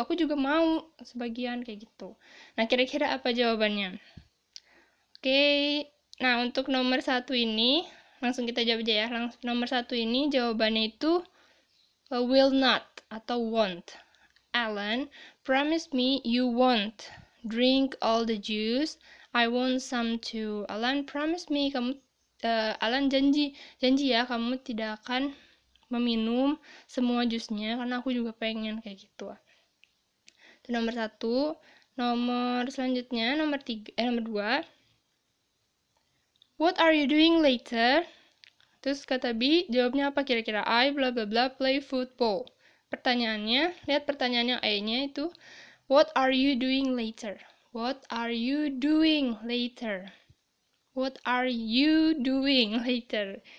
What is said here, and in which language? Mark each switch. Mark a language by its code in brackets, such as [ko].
[id] Aku juga mau sebagian kayak gitu. Nah, kira-kira apa jawabannya? Oke. Nah, untuk nomor 1 ini langsung kita jawab aja ya. Nomor 1 ini jawabannya itu will not atau won't. [en] Alan, promise me you won't drink all the juice. I want some too. Alan, promise me [id] Alan janji ya kamu tidak akan meminum semua jusnya karena aku juga pengen kayak gitu. Itu nomor 1. Nomor selanjutnya nomor 2. [en] What are you doing later? [id] Terus kata B, jawabnya apa kira-kira? [en] I bla bla bla play football. [id] Pertanyaannya, lihat pertanyaannya A-nya itu, [en] what are you doing later? What are you doing later? What are you doing later?